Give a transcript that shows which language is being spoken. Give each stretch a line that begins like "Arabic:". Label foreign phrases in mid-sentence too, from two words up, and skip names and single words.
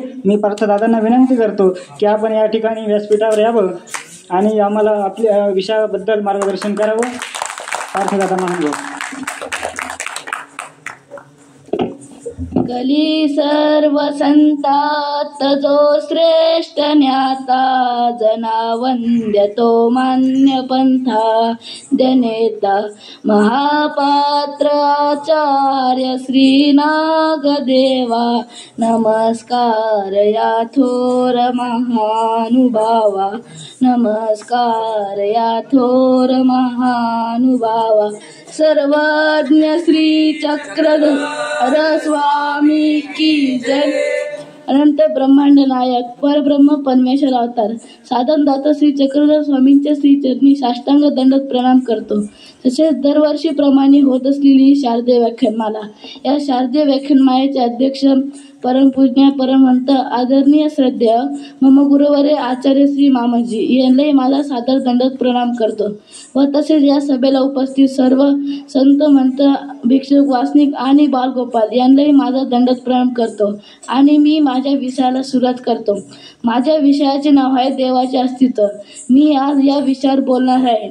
Marathi: मी पार्थदादांना विनंती करतो की आपण या ठिकाणी व्यासपीठावर यावं आणि आम्हाला आपल्या विषयाबद्दल मार्गदर्शन करावं। पार्थदादा महानुभाव। कली सर्व संतात जो श्रेष्ठ ज्ञाता जना वंद्य तो मान्य पंथा जनेता महापात्र आचार्य श्री नागदेवा नमस्कार या थोर महानुभावा नमस्कार या थोर महानुभावा सर्वज्ञ श्री चक्रधर स्वामी की जय। अनंत ब्रह्मांड नायक परब्रह्म परमेश्वर अवतार साधनदाता श्री चक्रधर स्वामींच्या श्री चरणी साष्टांग दंडवत प्रणाम करतो। तसेच दरवर्षीप्रमाणे होत असलेली शारदीय व्याख्यानमाला, या शारदीय व्याख्यानमालेचे अध्यक्ष परमपूज्य परमहंत आदरणीय श्रद्धेय मम गुरुवरे आचार्य श्री मामाजी यांनाही माझा सादर दंडवत प्रणाम करतो व तसेच या सभेला उपस्थित सर्व संत महंत भिक्षुक वासनिक आणि बालगोपाल यांनाही माझा दंडवत प्रणाम करतो आणि मी माझ्या विषयाला सुरुवात करतो. माझ्या विषयाचे नाव आहे देवाचे अस्तित्व. मी आज या विषयावर बोलणार आहे.